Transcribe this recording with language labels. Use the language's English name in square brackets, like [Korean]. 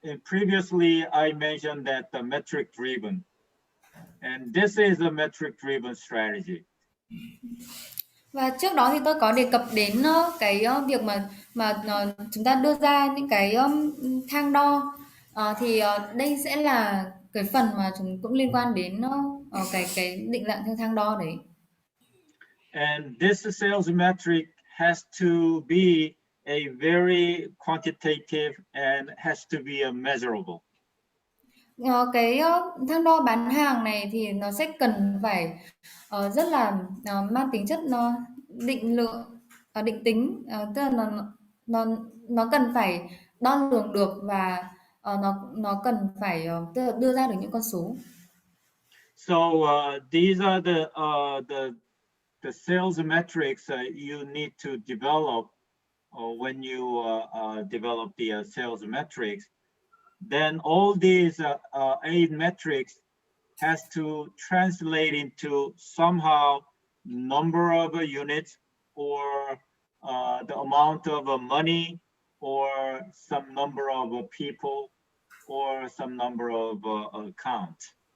[English] Previously I mentioned that the metric driven, and this is a metric driven strategy. [Vietnamese] Và trước đó thì tôi có đề cập đến cái việc mà chúng ta đưa ra những cái thang đo, thì đây sẽ là cái phần mà chúng cũng liên quan đến cái định dạng theo thang đo đấy. [English] And this sales metric has to be a very quantitative and has to be measurable. [Vietnamese] Cái thang đo bán hàng này thì nó sẽ cần phải rất là mang tính chất định lượng, định tính, tức là nó cần phải đo lường được và nó cần phải tức là đưa ra được những con số. [English] So these are the sales metrics you need to develop when you develop the sales metrics. Then all these 8 metrics has to translate into somehow number of units or the amount of money or some number of people or some number of accounts.